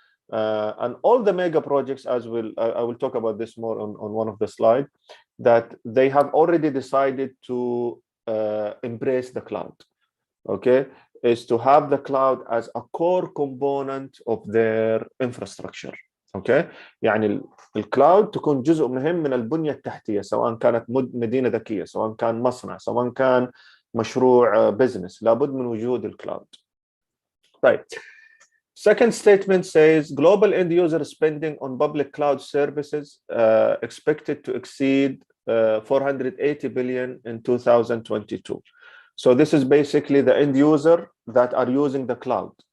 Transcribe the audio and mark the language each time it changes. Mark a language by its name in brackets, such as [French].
[English] And all the mega projects, I will talk about this more on one of the slides, that they have already decided to embrace the cloud. Okay, is to have the cloud as a core component of their infrastructure. [Arabic] اوكي يعني الكلاود تكون جزء مهم من البنيه التحتيه، سواء كانت مدينه ذكيه، سواء كان مصنع، سواء كان مشروع بزنس، لابد من وجود الكلاود. طيب. [English] Second statement says global end user spending on public cloud services expected to exceed 480 billion in 2022. So this is basically the end user that are using the cloud.